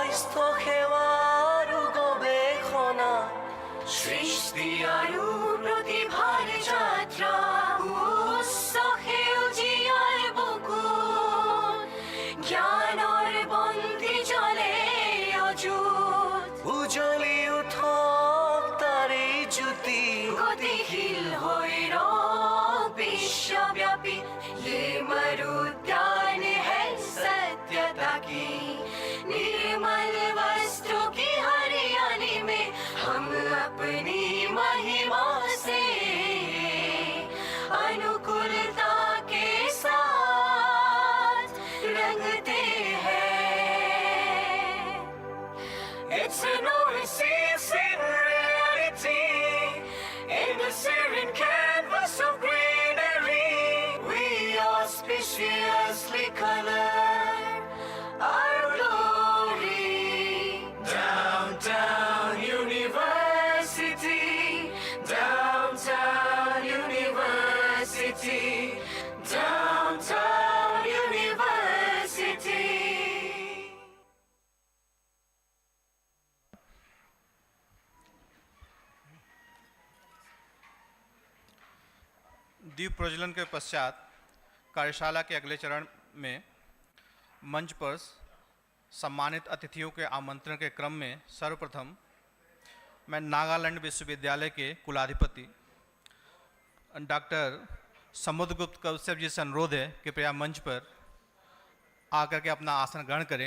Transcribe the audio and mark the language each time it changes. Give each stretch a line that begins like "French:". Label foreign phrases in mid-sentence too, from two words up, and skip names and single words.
Assamese: সেৱাৰ গৱেষণা সৃষ্টি আৰু প্ৰতিভাৰ যাত্ৰা উচ্চ সেউজীয়াৰ বুকুত জ্ঞানৰ বন্তি জ্বলে অযুত উজ্বলি উঠক তাৰে জ্যোতি গতিশীল হৈ ৰওক বিশ্বব্যাপী
Hindi: ये मरुद्यान है सत्यता की निर्मल वस्त्रों की हरियाली में हम अपनी महिमा से अनुकूलता के साथ रंगते हैं It's
English: an oasis in reality in the serene canvas of greenery we auspiciously color our glory downtown university downtown university downtown university
Hindi: दीप प्रज्वलन के पश्चात कार्यशाला के अगले चरण में मंच पर सम्मानित अतिथियों के आमंत्रण के क्रम में सर्वप्रथम मैं नागालैंड विश्वविद्यालय के कुलाधिपति डॉक्टर समुद्रगुप्त कौश्यप जी से अनुरोध है कि कृपया मंच पर आकर के अपना आसन ग्रहण करें।